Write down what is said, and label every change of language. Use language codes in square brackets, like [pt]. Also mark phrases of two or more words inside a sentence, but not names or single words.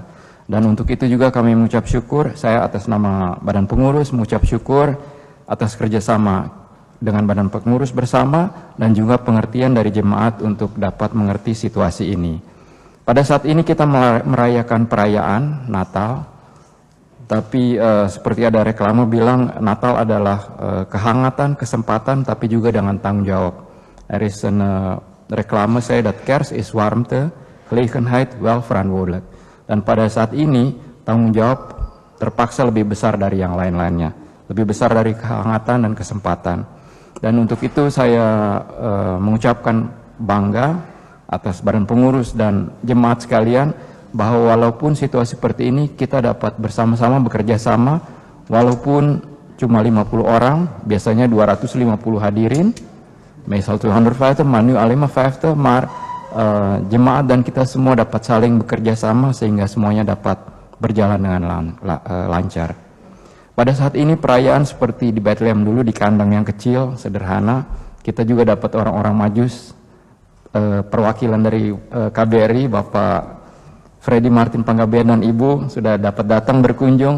[id] Dan untuk itu juga kami mengucap syukur, saya atas nama Badan Pengurus mengucap syukur atas kerjasama dengan Badan Pengurus bersama dan juga pengertian dari jemaat untuk dapat mengerti situasi ini. Pada saat ini kita merayakan perayaan Natal, tapi seperti ada reklame bilang Natal adalah kehangatan, kesempatan, tapi juga dengan tanggung jawab. [en] There is [nl] reklame saya dat kerst is warmte, gelegenheid, welverantwoordelijk. [id] Dan pada saat ini tanggung jawab terpaksa lebih besar dari yang lain-lainnya, lebih besar dari kehangatan dan kesempatan. Dan untuk itu saya mengucapkan bangga atas Badan Pengurus dan jemaat sekalian bahwa walaupun situasi seperti ini kita dapat bersama-sama bekerja sama, walaupun cuma 50 orang, biasanya 250 hadirin. [nl] Meestal 250, maar nu alleen maar 50, maar [id] jemaat dan kita semua dapat saling bekerja sama sehingga semuanya dapat berjalan dengan lancar. Pada saat ini perayaan seperti di Bethlehem dulu di kandang yang kecil, sederhana, kita juga dapat orang-orang Majus, perwakilan dari KBRI, Bapak Freddy Martin Panggabean dan Ibu sudah dapat datang berkunjung.